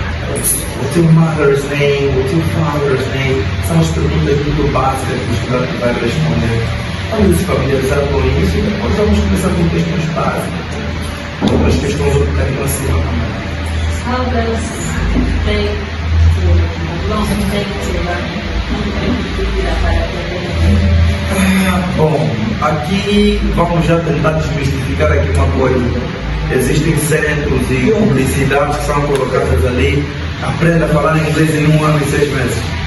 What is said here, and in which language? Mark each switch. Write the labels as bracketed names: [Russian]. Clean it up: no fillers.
[English] what's your mother's name, what's your father's name? [Portuguese] São as perguntas muito básicas que o estudante vai responder. Vamos se familiarizar com isso e depois vamos começar com questões básicas. Outras questões um bocadinho acima também. [English] How does take long take to learn? [Portuguese] Quanto tempo dura para aprender? Bom, aqui vamos já tentar desmistificar aqui uma coisa. Existem centros e publicidades que são colocadas ali. Aprenda a falar inglês em 1 ano e 6 meses.